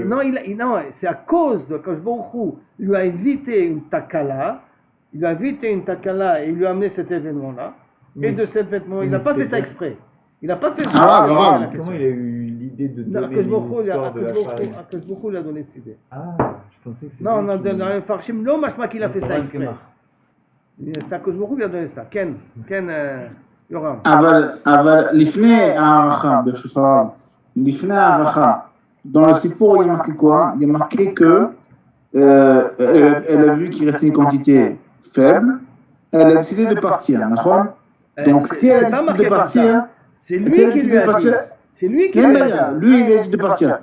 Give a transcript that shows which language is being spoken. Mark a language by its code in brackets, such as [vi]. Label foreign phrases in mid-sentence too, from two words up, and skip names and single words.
[fr] Non, c'est à cause de [he] Kadosh Baruch Hu, [fr] il lui a évité une takala, et il lui a amené cet événement-là. Et de cet événement, il n'a pas fait ça exprès. Il n'a pas fait ça. Comment il a eu l'idée de donner l'histoire de la farine? [he] Kadosh Baruch Hu [fr] lui a donné cette idée. Je pensais que c'était. Non, dans le Farshim, non, machma qu'il a fait ça exprès. C'est à [he] Kadosh Baruch Hu [fr] lui a donné ça. Ken, [he] אבל לפני הערכה, ברשותך רב, לפני הערכה, [fr] dans le Sippour, il y a marqué quoi? Il y a marqué que elle a vu qu'il restait une quantité faible, elle a décidé de partir, d'accord? Donc si elle a décidé de partir, c'est lui qui lui a dit. C'est lui qui lui a dit. Lui, il a dit de partir.